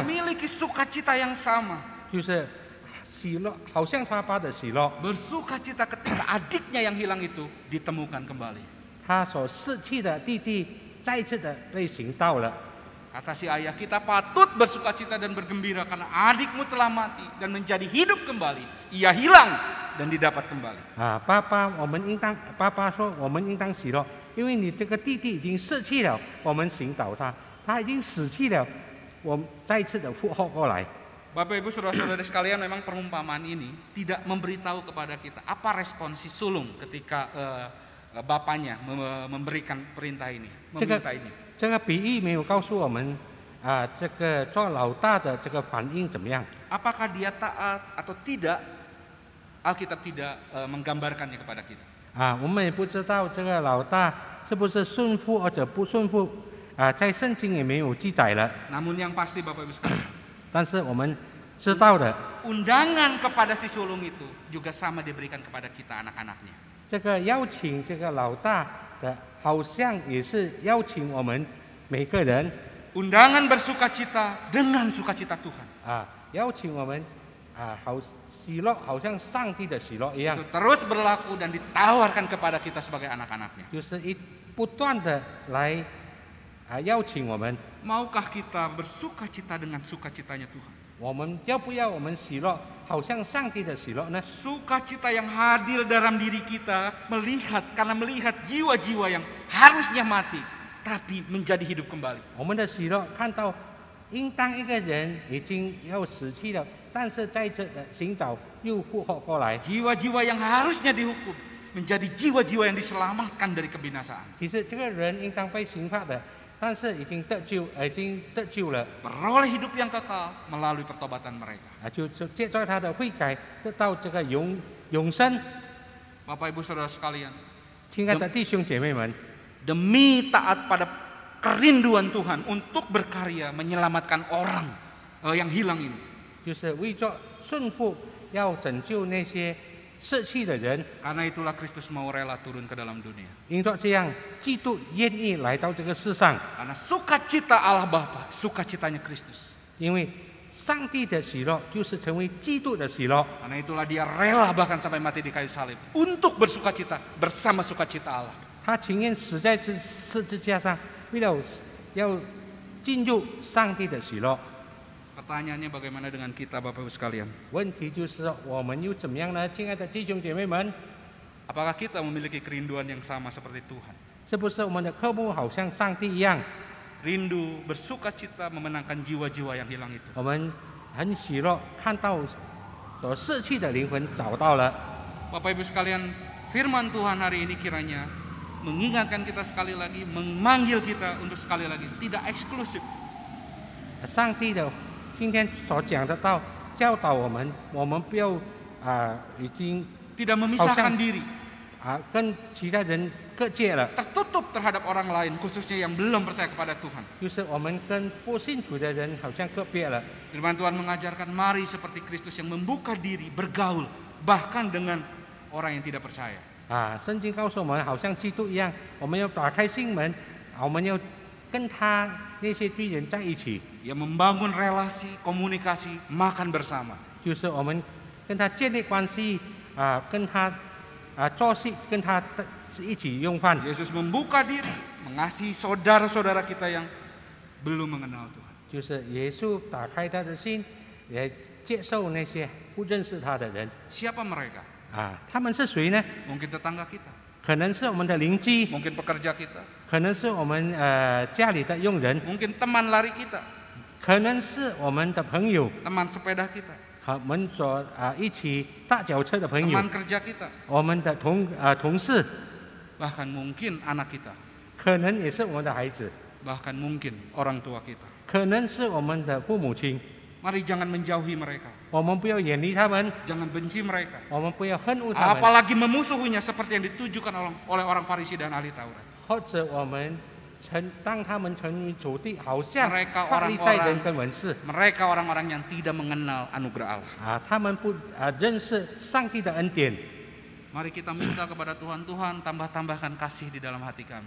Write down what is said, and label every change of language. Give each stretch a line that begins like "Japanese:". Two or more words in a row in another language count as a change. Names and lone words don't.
Indonesian: Memiliki sukacita yang sama.
Chinese: 就是喜乐，好像爸爸的喜乐。
Indonesian: Bersukacita ketika adiknya yang hilang itu ditemukan kembali.
Chinese: 他所失去的弟弟再一次的被寻到了。
Indonesian: Kata si ayah, "Kita patut bersukacita dan bergembira karena adikmu telah mati dan menjadi hidup kembali. Ia hilang dan didapat kembali."
Chinese: 爸爸说我们应当喜乐，因为你这个弟弟已经失去了，我们寻找他，他已经死去了，我们再一次的复活过来。
Indonesian: Bapak Ibu saudara-saudara sekalian, memang perumpamaan ini tidak memberitahu kepada kita apa respon si sulung ketika bapaknya memberikan perintah ini, meminta ini.
Chinese: 这个比喻没有告诉我们这个做老大的这个反应怎么样。
Indonesian: Apakah dia taat atau tidak? Alkitab tidak menggambarkannya kepada kita.
Chinese: 我们也不知道这个老大是不是顺服或者不顺服在圣经也没有记载了。
Indonesian: Namun yang pasti Bapak Ibu sekalian,
Chinese: 但是我们知道的，
Indonesian: undangan kepada si sulung itu juga sama diberikan kepada kita anak-anaknya.
Chinese: 这个邀请这个老大的，好像也是邀请我们每个人
Indonesian: Undangan bersukacita dengan sukacita Tuhan.
Chinese: 邀请我们好喜乐，好像上帝的喜乐一样，
Indonesian: Itu terus berlaku dan ditawarkan kepada kita sebagai anak-anaknya.
Chinese: 就是不断的来邀请我们。
Indonesian: Maukah kita bersukacita dengan sukacitanya Tuhan?
Chinese: 我们要不要我们喜乐，好像上帝的喜乐呢？
Indonesian: Sukacita yang hadir dalam diri kita karena melihat jiwa-jiwa yang harusnya mati tapi menjadi hidup kembali.
Chinese: 我们的喜乐看到，应当一个人已经要死去了，但是在这的寻找又复活过来。
Indonesian: Jiwa-jiwa yang harusnya dihukum menjadi jiwa-jiwa yang diselamatkan dari kebinasaan.
Chinese: 其实这个人应当被刑罚的，但是已经得救了，
Indonesian: Beroleh hidup yang kekal melalui pertobatan mereka.
Chinese: 就借着他的悔改得到这个永生。
Indonesian: Bapak Ibu Saudara sekalian,
Chinese: 亲爱的弟兄姐妹们，
Indonesian: demi taat pada kerinduan Tuhan untuk berkarya menyelamatkan orang yang hilang ini.
Chinese: 就是为着顺服，要拯救那些失去的人。
Indonesian: Karena itulah Kristus mau rela turun ke dalam dunia.
Chinese: 因着这样，基督愿意来到这个世上，
Indonesian: Karena sukacita Allah Bapa, sukacitanya Kristus.
Chinese: 因为上帝的喜乐就是成为基督的喜乐。
Indonesian: Karena itulah dia rela bahkan sampai mati di kayu salib untuk bersukacita bersama sukacita Allah.
Chinese: 他情愿死在十字架上，为了要进入上帝的喜乐。
Indonesian: Pertanyaannya bagaimana dengan kita Bapak Ibu sekalian?
Chinese: 问题就是说，我们又怎么样呢？亲爱的弟兄姐妹们，
Indonesian: Apakah kita memiliki kerinduan yang sama seperti Tuhan?
Chinese: 是不是我们的科目好像上帝一样？
Indonesian: Rindu, bersukacita memenangkan jiwa-jiwa yang hilang itu.
Chinese: 我们很喜乐，看到所逝去的灵魂找到了。
Indonesian: Bapak Ibu sekalian, firman Tuhan hari ini kiranya mengingatkan kita sekali lagi, memanggil kita untuk sekali lagi, tidak eksklusif.
Chinese: 上帝的今天所讲的道教导我们，我们不要已经
Indonesian: Tidak memisahkan diri,
Chinese: 跟其他人各界了，
Indonesian: tertutup terhadap orang lain, khususnya yang belum percaya kepada Tuhan.
Chinese: 就是我们跟不信主的人好像个别了。
Indonesian: Firman Tuhan mengajarkan mari seperti Kristus yang membuka diri, bergaul, bahkan dengan orang yang tidak percaya.
Chinese: 圣经告诉我们，好像基督一样，我们要打开心门，我们要跟他那些罪人在一起，
Indonesian: Ia membangun relasi, komunikasi, makan bersama.
Chinese: 就是我们跟他建立关系，跟他做戏，跟他一起用饭。
Indonesian: Yesus membuka diri, mengasihi saudara-saudara kita yang belum mengenal Tuhan.
Chinese: 就是耶稣打开他的心，也接受那些不认识他的人。
Indonesian: Siapa mereka?
Chinese: 他们是谁呢？
Indonesian: Mungkin tetangga kita,
Chinese: 可能是我们的邻居，
Indonesian: mungkin pekerja kita,
Chinese: 可能是我们家里的佣人，
Indonesian: mungkin teman lari kita,
Chinese: 可能是我们的朋友，
Indonesian: teman sepeda kita,
Chinese: 我们所一起踏脚车的朋友，
Indonesian: teman kerja kita,
Chinese: 我们的同事，
Indonesian: bahkan mungkin anak kita.
Chinese: 可能也是我们的孩子。
Indonesian: bahkan mungkin orang tua kita.
Chinese: 可能是我们的父母亲。
Indonesian: Mari jangan menjauhi mereka,
Chinese: 我们不要远离他们，
Indonesian: jangan benci mereka,
Chinese: 我们不要恨恶他们，
Indonesian: apalagi memusuhinya seperti yang ditujukan oleh orang Farisi dan ahli Taurat.
Chinese: 或者我们当他们成为仇敌，好像
Indonesian: Mereka
Chinese: 法利赛人
Indonesian: orang-orang
Chinese: 跟文士
Indonesian: mereka orang-orang yang tidak mengenal anugerah Allah.
Chinese: 他们不认识上帝的恩典。
Indonesian: Mari kita minta kepada Tuhan, Tuhan tambah-tambahkan kasih di dalam hati kami,